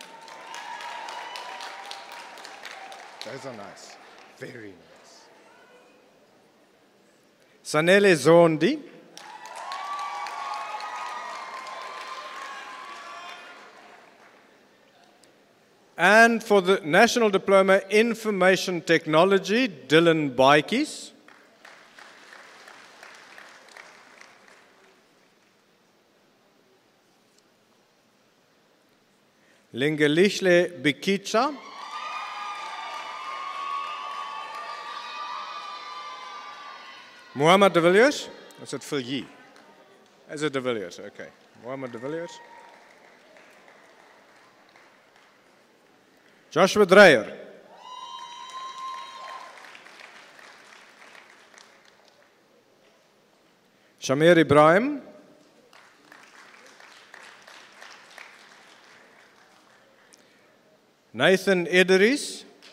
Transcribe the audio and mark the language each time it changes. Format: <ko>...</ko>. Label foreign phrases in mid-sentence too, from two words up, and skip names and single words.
<en>Those are nice, very nice. Sanele Zondi. And for the National Diploma Information Technology, Dylan Baikies. Lingelishle Bikicha. Muhammad de Villiers. Is it Villiers? Is it de Villiers? Okay. Muhammad de Villiers. Joshua Dreyer. Shamir Ibrahim. Nathan Idris.</en>